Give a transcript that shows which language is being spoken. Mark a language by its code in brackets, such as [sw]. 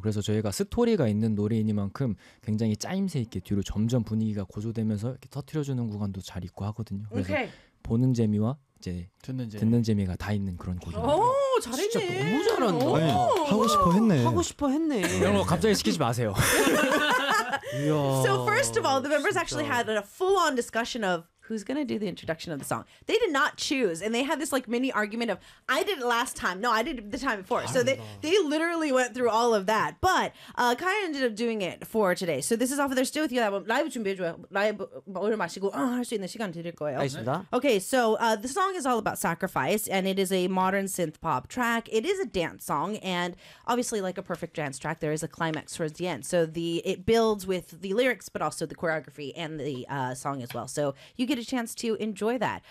[ko] 그래서 저희가 스토리가 있는 노래이니만큼 굉장히 짜임새 있게 뒤로 점점 분위기가 고조되면서 이렇게 터트려주는 구간도 잘 있고 하거든요. 그래서 보는 재미와 이제 듣는 재미가 다 있는 그런 곡입니다. 오 잘했네. 진짜 너무 잘한다. 아니, 하고 싶어 했네. 하고 싶어 했네. 이런 거 갑자기 시키지 마세요. [en] So first of all, the members actually had a full-on discussion of who's going to do the introduction of the song. They did not choose, and they had this like mini argument of, I did it last time. No, I did it the time before. So they literally went through all of that. But Kai ended up doing it for today. So this is off of their Still With You album. [ko] 라이브 준비해줘요. 라이브 오늘 마시고 할 수 있는 시간 드릴 거예요. 알겠습니다. [en] Okay, so the song is all about sacrifice, and it is a modern synth pop track. It is a dance song, and obviously like a perfect dance track, there is a climax towards the end. So it builds with the lyrics, but also the choreography and the song as well. So you get a chance to enjoy that.